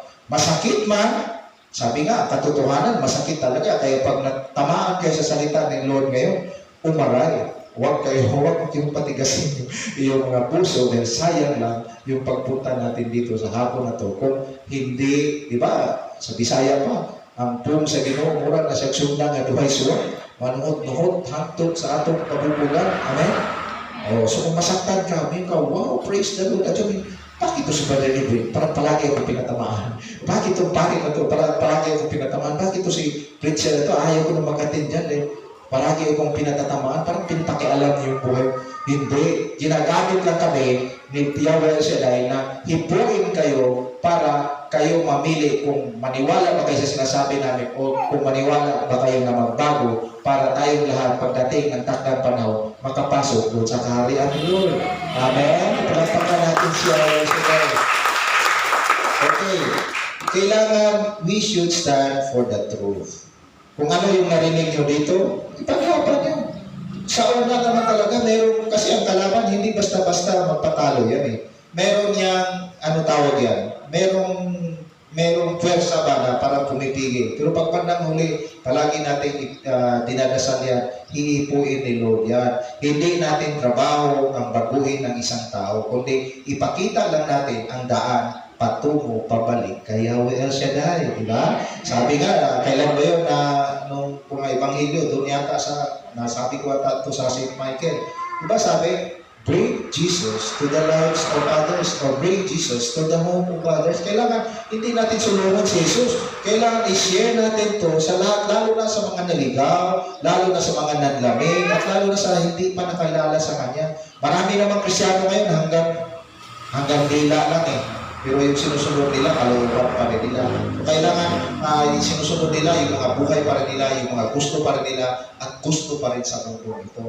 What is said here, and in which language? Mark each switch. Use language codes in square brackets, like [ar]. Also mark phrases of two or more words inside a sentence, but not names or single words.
[tl] Masakit man, sabi nga, katotohanan, masakit talaga. Kaya pag natamaan kayo sa salita ng Lord ngayon, umaray. Huwag kayong patigasin yung mga puso dahil sayang lang yung pagpunta natin dito sa hapon na to. Kung hindi, di ba, [ceb] sa Bisaya pa, ang pung sa Ginoo, mura na siya sundang at duhay suwa, manuhot-nuhot, hangtod sa atong kabubugan. [tl] Amen? So kung masaktan ka, may ka, wow, [en] praise the Lord. [tl] At yun, bakit ito si Brother Edwin? Parang palagi akong pinatamaan. Bakit itong pangit na ito? Parang palagi akong pinatamaan. Bakit ito si preacher na ito? Ayaw ko na mag-attend dyan eh. Palagi akong pinatatamaan. Parang pinapakialam niyo yung buhay. Hindi. Ginagamit lang kami ni Yahweh Shaddai na hipuin kayo para kayo mamili kung maniwala ba kayo sa sinasabi namin o kung maniwala ba kayo na magbago para tayong lahat pagdating ng takdang panahon makapasok doon sa kaharian ni Lord. Amen? Palapakan natin siya. Okay. [en] Kailangan we should stand for the truth. [tl] Kung ano yung narinig nyo dito, ipaglaban nyo. Sa una naman talaga, meron, kasi ang kalaban, hindi basta-basta magpatalo yan eh. Meron yang, ano tawag yan? Merong pwersa ba na parang pumipigil. Pero pag bandang huli, palagi natin dinadasal yan, hihipuin ni Lord yan. Hindi natin trabaho ang baguhin ng isang tao, kundi ipakita lang natin ang daan patungo, pabalik kay Yahweh El Shaddai, di ba? Sabi nga, kailan ba yun na nung mga Ebanghelyo, doon yata nasabi ko ata ito sa St. Michael, di ba sabi, [en] bring Jesus to the lives of others or bring Jesus to the home of others. [tl] Kailangan, hindi natin sulungan si Jesus. Kailangan i-share natin to sa lahat, lalo na sa mga naligaw, lalo na sa mga nanlamig, at lalo na sa hindi pa nakilala sa Kanya. Marami namang Kristyano ngayon hanggang dila lang eh. Pero yung sinusunod nila, kalooban pa rin nila. Kailangan yung sinusunod nila, yung mga buhay pa rin nila, yung mga gusto pa rin nila, at gusto pa rin sa mundo ito.